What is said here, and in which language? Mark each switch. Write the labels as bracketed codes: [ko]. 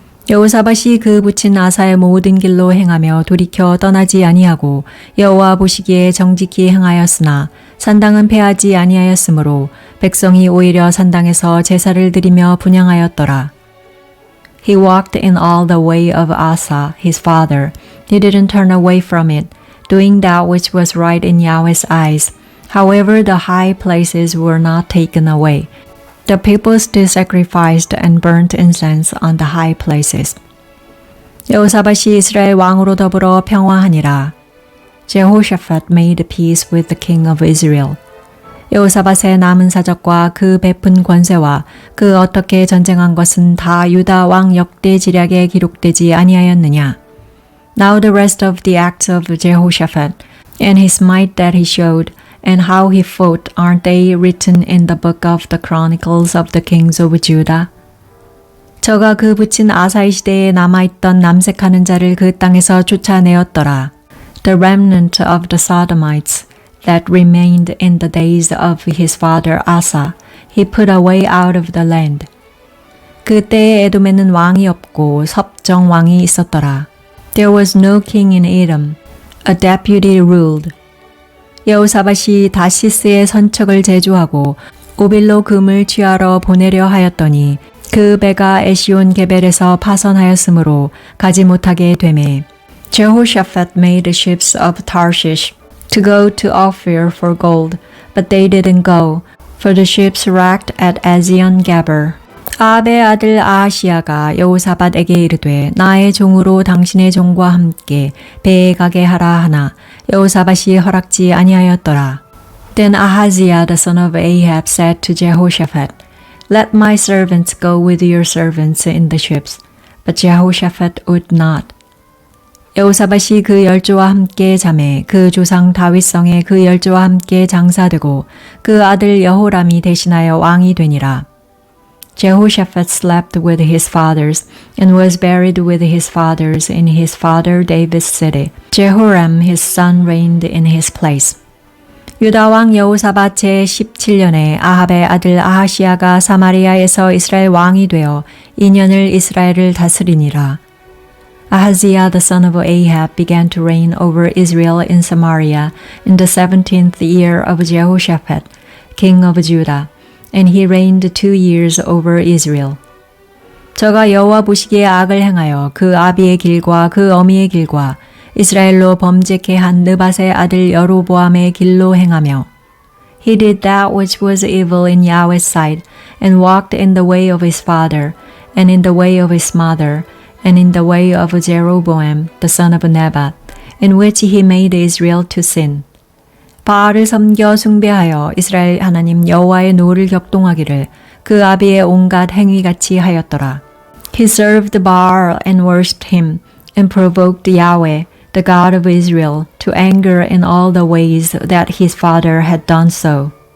[ko] 여호사밧이 그 부친 아사의 모든 길로 행하며 돌이켜 떠나지 아니하고 여호와 보시기에 정직히 행하였으나 산당은 패하지 아니하였으므로 백성이 오히려 산당에서 제사를 드리며 분향하였더라. [en] He walked in all the way of Asa, his father. He didn't turn away from it, doing that which was right in Yahweh's eyes. However, the high places were not taken away. The people still sacrificed and burnt incense on the high places. [ko] 여호사밧이 이스라엘 왕으로 더불어 평화하니라. [en] Jehoshaphat made peace with the king of Israel. [ko] 여호사밧의 남은 사적과 그 베푼 권세와 그 어떻게 전쟁한 것은 다 유다 왕 역대 지략에 기록되지 아니하였느냐. [en] Now the rest of the acts of Jehoshaphat and his might that he showed and how he fought, aren't they written in the book of the chronicles of the kings of Judah? [ko] 저가 그 붙인 아사의 시대에 남아있던 남색하는 자를 그 땅에서 쫓아내었더라. [en] The remnant of the Sodomites that remained in the days of his father Asa, he put away out of the land. [ko] 그때에 에돔에는 왕이 없고 섭정 왕이 있었더라. [en] There was no king in Edom. A deputy ruled. [ko] 여호사밧이 다시스의 선척을 제주하고 오빌로 금을 취하러 보내려 하였더니 그 배가 에시온 게벨에서 파선하였으므로 가지 못하게 되매 [en] Jehoshaphat made ships of Tarshish to go to Ophir for gold, but they didn't go, for the ships wrecked at Ezion-Geber. [ko] 아합의 아들 아하시야가 여호사밧에게 이르되 나의 종으로 당신의 종과 함께 배에 가게 하라 하나 여호사밧이 허락지 아니하였더라. [en] Then Ahaziah the son of Ahab said to Jehoshaphat, Let my servants go with your servants in the ships. But Jehoshaphat would not. [ko] 여호사밧이 그 열조와 함께 자매 그 조상 다윗성에 그 열조와 함께 장사되고 그 아들 여호람이 대신하여 왕이 되니라. [en] Jehoshaphat slept with his fathers and was buried with his fathers in his father David's city. Jehoram his son reigned in his place. [ko] 유다 왕 여호사밧 제17년에 아합의 아들 아하시야가 사마리아에서 이스라엘 왕이 되어 2년을 이스라엘을 다스리니라. [en] Ahaziah the son of Ahab began to reign over Israel in Samaria in the 17th year of Jehoshaphat, king of Judah, and he reigned 2 years over Israel. [ko] 저가 여호와 보시기에 악을 행하여 그 아비의 길과 그 어미의 길과 이스라엘로 범죄케 한 느밧의 아들 여로보암의 길로 행하며 [en] He did that which was evil in Yahweh's sight and walked in the way of his father and in the way of his mother and in the way of Jeroboam the son of Nebat in which he made Israel to sin. [ko] 바알을 섬겨 숭배하여 이스라엘 하나님 여호와의 노를 격동하기를 그 아비의 온갖 행위같이 하였더라. [en] He served Baal and worshipped him and provoked Yahweh the God of Israel, to anger in all the ways that his father had done so.